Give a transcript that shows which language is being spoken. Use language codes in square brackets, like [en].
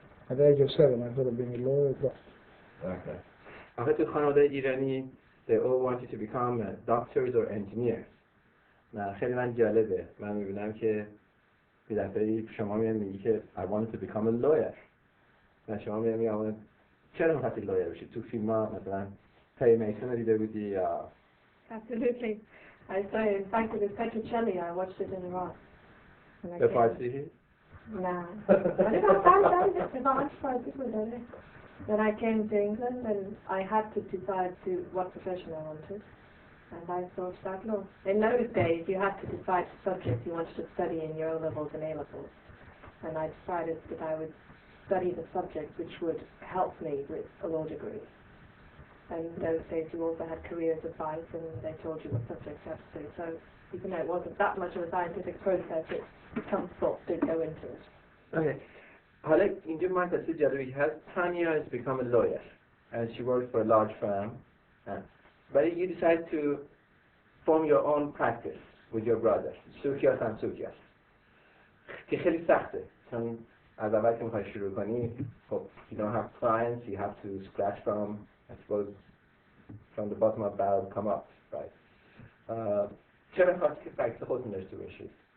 [en] At the age of 7 I thought of being a lawyer, but Okay. [fa] آخه تو خانواده ایرانی [en] they all wanted to become doctors or engineers. [fa] نه خیلی من جالبه. من میبینم که یه دفعه شما میگی که [en] I wanted to become a lawyer. [fa] و شما میگی چرا میخواستی lawyer بشی؟ تو فیلم ها مثلا پری میسن رو دیده بودی یا؟ [en] Absolutely. I saw it. In fact, it was Petrocelli. I watched it in Iran. [fa] به فارسی؟ [en] No. It's not Farsi. Then I came to England and I had to decide what profession I wanted. And I thought that law. In those days, you had to decide the subject you wanted to study in your O-levels and A-levels. And I decided that I would study the subject which would help me with a law degree. And in those days, you also had careers advice, and they told you what subjects you had to do. So even though it wasn't that much of a scientific process, some thought did go into it. Okay. [fa] حالا اینجا من تصویر جالبی هست. [en] Tanya has become a lawyer and she works for a large firm. But you decide to form your own practice with your brother, Soukias and Soukias. [fa] که خیلی سخته. چون از اول که میخوای شروع کنی، خب [en] you don't have clients, you have to scratch from, I suppose, from the bottom of barrel come up, right? [fa] چرا خواستی که پرکتیس خودتون داشته باشید؟